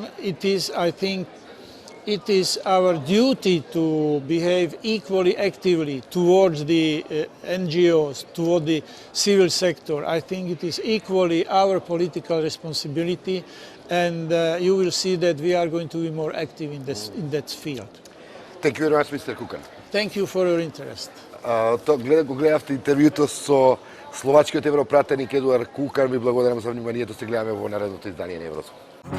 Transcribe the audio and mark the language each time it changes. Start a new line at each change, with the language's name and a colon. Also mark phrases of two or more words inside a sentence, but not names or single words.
English: I think it is our duty to behave equally actively towards the NGOs, toward the civil sector. I think it is equally our political responsibility, and you will see that we are going to be more active in that field. Thank you very much, Mr. Kukan. Thank you for your interest.
Macedonian: Го гледавте интервјуто со словачкиот европратеник Едуард Кукан. Ви благодарам за вниманието. Се гледаме во наредното издание на Еврозум.